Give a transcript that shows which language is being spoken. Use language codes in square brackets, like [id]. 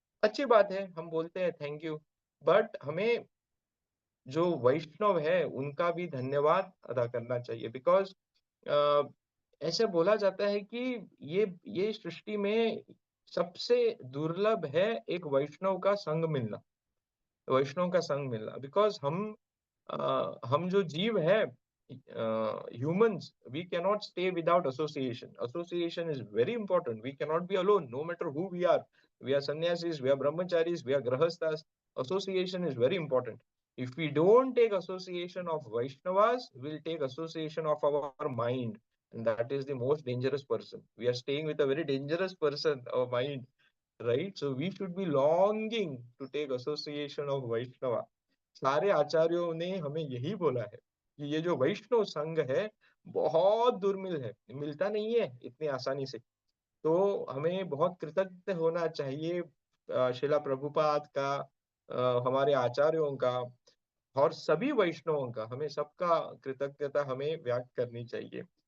[hi] अच्छी बात है, हम बोलते हैं थैंक यू, बट हमें जो वैष्णव है, उनका भी धन्यवाद अदा करना चाहिए, बिकॉज़ अ, ऐसे बोला जाता है कि ये सृष्टि में सबसे दुर्लभ है एक वैष्णव का संग मिलना, वैष्णव का संग मिलना, बिकॉज़ हम जो जीव है, [en] humans, we cannot stay without association. Association is very important. We cannot be alone, no matter who we are. We are sannyasis, we are brahmacharis, we are grahasthas. Association is very important. If we don't take association of Vaishnavas, we'll take association of our mind. And that is the most dangerous person. We are staying with a very dangerous person, our mind, right? So we should be longing to take association of Vaishnava. [hi] सारे आचार्यों ने हमें यही बोला है कि ये जो वैष्णव संघ है, बहुत दुर्मिल है, मिलता नहीं है इतनी आसानी से। तो हमें बहुत कृतज्ञ होना चाहिए शिला प्रभुपाद का, हमारे आचार्यों का और सभी वैष्णवों का, हमें सबका कृतज्ञता हमें व्यक्त करनी चाहिए।